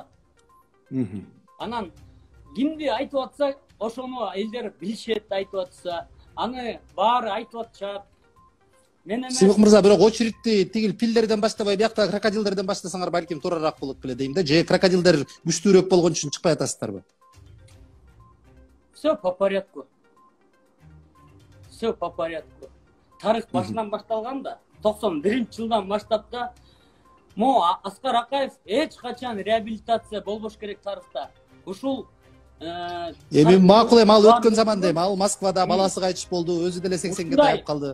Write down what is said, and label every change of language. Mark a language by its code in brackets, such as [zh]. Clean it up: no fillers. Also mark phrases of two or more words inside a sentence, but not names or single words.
[ky] Анан кимди айтып атса, ошону элдер билишет, айтып атса, аны баары айтып атышат. Мен эмес. Сыймык мырза, бирок очередти тигил пилдерден баштабай, биякта крокодилдерден баштасаңар балким туурараак болот беле дейм да. Же крокодилдер күчтүүрөөк болгон үчүн чыкпай атасыздарбы? [ru] Все по порядку. Все по порядку. [ky] Тарых башынан башталган да, 91-жылдан баштап да, Аскар Акаев эч качан реабилитация болбош керек тарыхта. Ушул эми макул эми ал өткөн заманда, эми ал Москвада баласы кайтыш болду, өзү деле 80ге таяп калды.